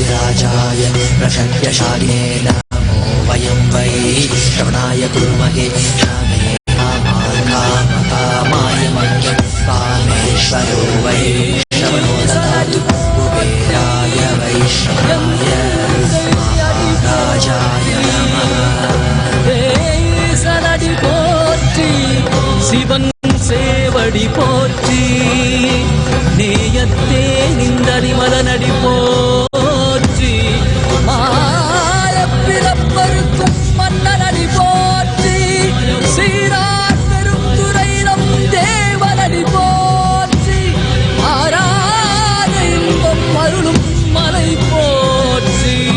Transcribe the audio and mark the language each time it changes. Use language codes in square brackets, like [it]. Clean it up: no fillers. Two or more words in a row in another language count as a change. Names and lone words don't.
[sa] राजाय प्रशक्यशालिने नमो वयं वै श्रवणाय कुर्महे श्रमे कामाय मह्यं कामेश्वरो वै श्रवणो ददातु कुबेराय वै श्रवणाय महाराजाय नमः [ta] சலடி போற்றி சிவன் சேவடி போற்றி நேயத்தே நின்றடி மலனடி போற்றி பிறப்பருக்கும் மன்னனடி போற்றி சீரார் பெருந்துரையிடம் தேவனடி போற்றி ஆராத இன்பம் அருளும் மலை போற்றி